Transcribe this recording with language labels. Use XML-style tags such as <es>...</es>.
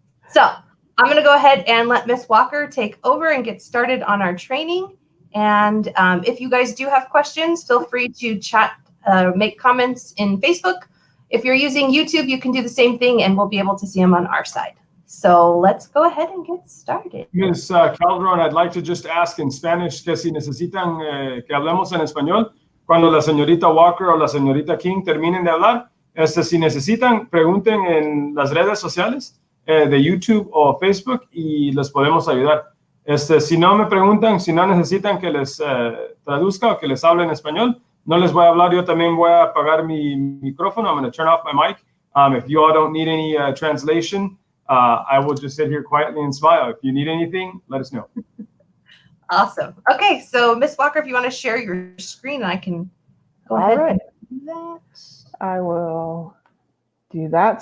<en>So I'm going to go ahead and let Miss Walker take over and get started on our training. And if you guys do have questions, feel free to chat, make comments in Facebook. If you're using YouTube, you can do the same thing and we'll be able to see them on our side. So let's go ahead and get started. Ms.</en> <es>Calderon,</es> <en>I'd like to just ask in Spanish</en> <es>que si necesitan que hablemos en español, cuando la señorita Walker o la señorita King terminen de hablar, si necesitan, pregunten en las redes sociales de YouTube o Facebook y les podemos ayudar. Si no me preguntan, si no necesitan que les traduzca o que les hable en español, no les voy a hablar. Yo también voy a apagar mi micrófono.</es> <en>I'm going to turn off my mic. If you all don't need any translation, I will just sit here quietly and smile. If you need anything, let us know. Awesome. Okay, so Miss Walker, if you want to share your screen, I can go ahead and do that. I will do that.</en>